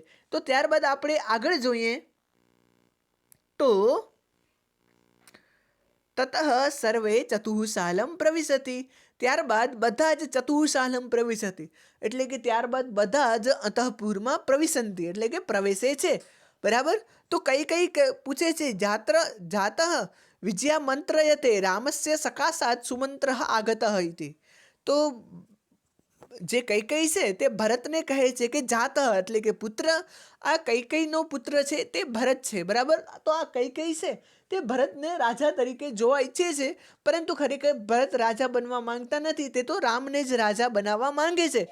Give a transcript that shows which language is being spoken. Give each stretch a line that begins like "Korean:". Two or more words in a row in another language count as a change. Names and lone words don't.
Gujarati: તો ત્યારબાદ આપણે આગળ જોઈએ તો
Sanskrit: તતઃ સર્વે ચતુઃશાલમ પ્રવિશતિ,
Gujarati: ત્યારબાદ બધા જ
Sanskrit: ચતુઃશાલમ પ્રવિશતિ
Gujarati: એટલે કે ત્યારબાદ બધા જ અંતઃપુરમાં પ્રવિશંતિ એટલે કે પ્રવેશે છે, બરાબર. તો કઈ પૂછે છે
Sanskrit: જાતઃ विजया मंत्रयते रामस्य सकाशात् सुमंत्रः आगतः इति।
Gujarati: तो જે કૈકેયી છે તે ભરતને કહે છે કે જાતઃ એટલે કે પુત્ર, આ કૈકેયીનો પુત્ર છે તે ભરત છે, બરાબર. તો આ કૈકેયી છે તે ભરતને રાજા તરીકે જોવા ઈચ્છે છે, પરંતુ ખરેખર ભરત રાજા બનવા માંગતા નથી, તે તો રામને જ રાજા બનાવવા માંગે છે.